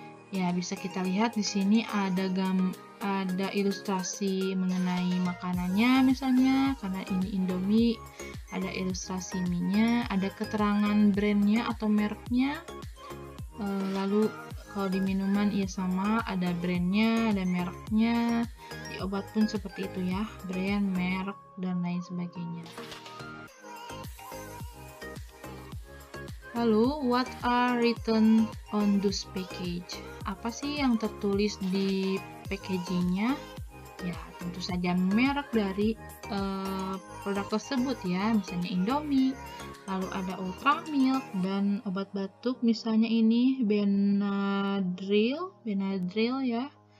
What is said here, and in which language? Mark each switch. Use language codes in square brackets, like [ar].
[id] Ya, bisa kita lihat di sini ada ilustrasi mengenai makanannya misalnya, karena ini Indomie, ada ilustrasi mie-nya, ada keterangan brandnya atau mereknya. Lalu kalau di minuman ya sama, ada brandnya, ada mereknya. Di obat pun seperti itu ya, brand, merek, dan lain sebagainya. [en] Lalu, what are written on this package? [id] Apa sih yang tertulis di packagingnya? Ya, tentu saja merek dari produk tersebut ya, misalnya Indomie, lalu ada Ultramilk, dan obat batuk misalnya ini Benadryl ya.